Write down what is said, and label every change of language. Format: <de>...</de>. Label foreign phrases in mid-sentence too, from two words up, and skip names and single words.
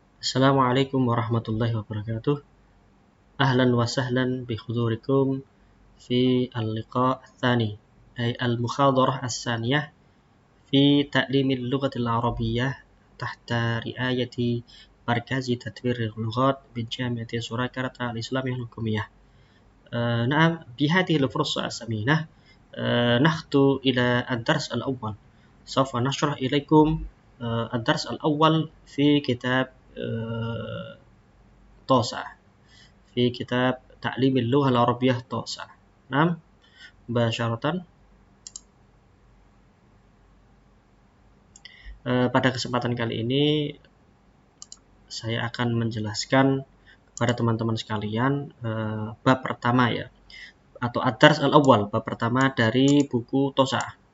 <ar>السلام عليكم ورحمة الله وبركاته. أهلا وسهلا بحضوركم في اللقاء الثاني أي المحاضرة الثانية في تعليم اللغة العربية تحت رعاية مركز تطوير اللغات بجامعة سوراكارتا الإسلامية الحكومية. نعم بهذه الفرصة الثمينة نخطو إلى الدرس الأول. سوف نشرح إليكم الدرس الأول في كتاب توسع في كتاب تعليم اللغة العربية توسع. نعم مباشرة.</ar> <id>Pada kesempatan kali ini saya akan menjelaskan kepada teman-teman sekalian bab pertama ya, atau</id> <ar>الدرس الأول,</ar> <id>bab pertama dari buku Tosa.</id>